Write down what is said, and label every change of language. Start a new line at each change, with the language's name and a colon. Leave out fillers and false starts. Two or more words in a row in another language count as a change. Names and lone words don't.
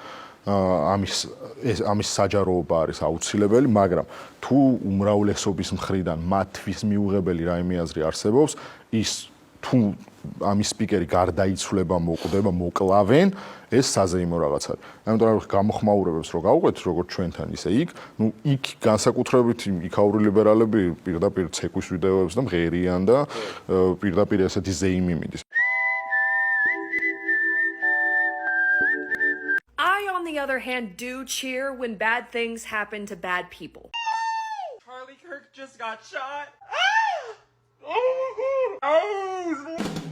Georgian: ამის საჯაროობა არის აუცილებელი, მაგრამ თუ უმრავლესობის მხრიდან მათთვის მიუღებელი რაიმე აზრი არსებობს, ის თუ ამის სპიკერი გარდაიცვლება, მოკვდება, მოკლავენ, ეს საზეიმო რაღაც არის. ამიტომ რა გამოხმაურებებს რო გავუყვეთ, როგორც ჩვენთან ისე იქ, ნუ იქ განსაკუთრებით იქაური ლიბერალები პირდაპირ ცეკვის ვიდეოებს და მღერიან და პირდაპირ ესეთი ზეიმი მიდის.
English: I, on the other hand, do cheer when bad things happen to bad people. Charlie Kirk just got shot. Oh!